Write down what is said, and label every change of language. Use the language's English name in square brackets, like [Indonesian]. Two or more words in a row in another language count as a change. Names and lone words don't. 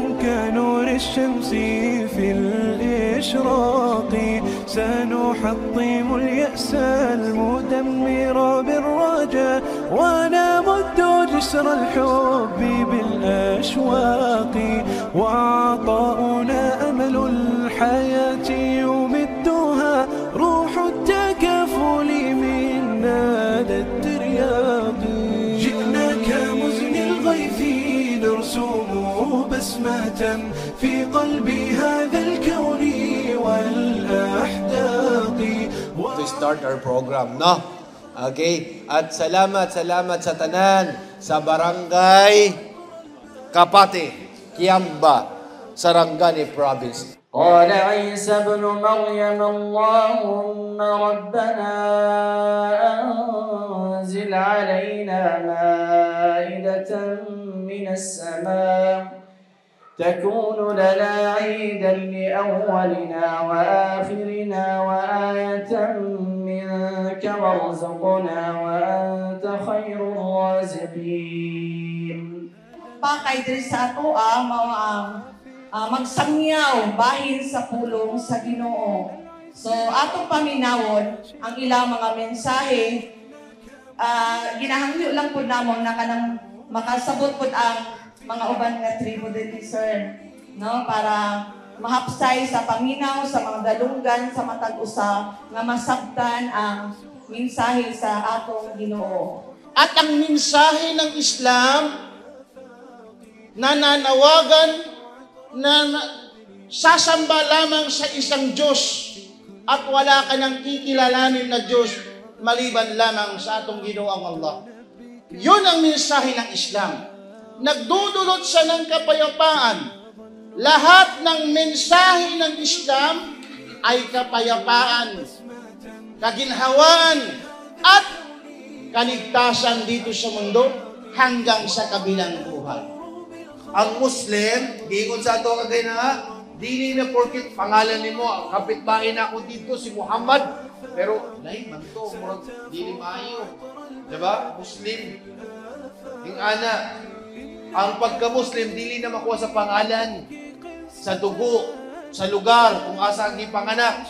[Arabic] كنور الشمس في الإشراق، سنحطم اليأس المدمر بالرجاء ونمد جسر الحب بالأشواق، وعطاؤنا أمل الحياة يمدها روح التكافل من نادى الترياق. جئنا كمزن الغيث نرسم بسمة في قلب هذا الكون والأحداق. [English] To start our program, no? [Cebuano] Okay, at salamat sa tanan sa Barangay Kapati, Kiamba, Sarangani Province. [Arabic] قال عيسى ابن مريم اللهم ربنا أنزل علينا مائدة من السماء تكون لنا عيدا لأولنا وآخرنا وآية منك وارزقنا وأنت خير الرازقين. [Cebuano] Pakay diri sa ato magsangyaw bahin sa pulong sa Ginoo. So atong paminawon ang ilang mga mensahe, ginahangyo lang po namon na kanang makasabot po ang mga uban nga tribo din sir, no, para mahapsay sa paminaw sa mga galunggan sa matag usa nga masabtan ang mensahe sa atong Ginoo. [Filipino] At ang mensahe ng Islam nananawagan na sasamba lamang sa isang Diyos at wala ka nang kikilalanin na Diyos maliban lamang sa [Cebuano] atong Ginoong [Filipino] Allah. Yun ang mensahe ng Islam. Nagdudulot siya ng kapayapaan. Lahat ng mensahe ng Islam ay kapayapaan, kaginhawaan, at kaligtasan dito sa mundo hanggang sa kabilang buhay. [Cebuano] Ang Muslim, giingon sa ato kagay na, dili na porkit pangalan nimo, kapitbahay na ako dito si Muhammad, pero lain man to, murag dili maayo. [Filipino] Diba? Muslim. [Cebuano] Yung ana, ang pagka-Muslim, dili na makuha sa pangalan, sa dugo, sa lugar, kung asa ang ipanganak.